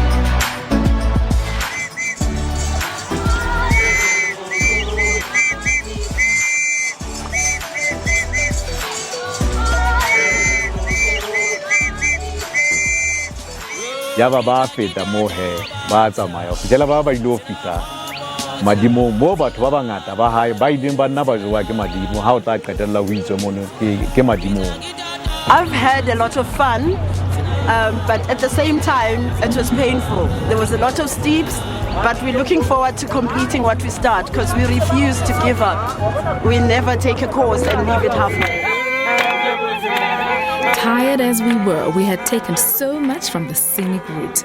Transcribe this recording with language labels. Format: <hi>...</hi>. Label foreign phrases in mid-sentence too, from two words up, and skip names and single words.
<st>Ya ba feta mo he ba tsamaya fitela ba ilo fita madimo mo batho ba bangata ba hae ba ileng ba nna ba jowa ke madimo ha o tla qetella ho itswe mono ke madimo.</st> <en>I've had a lot of fun, but at the same time it was painful. There was a lot of steeps, but we're looking forward to completing what we start because we refuse to give up. We never take a course and leave it halfway. Tired as we had taken so much from the scenic route.</en>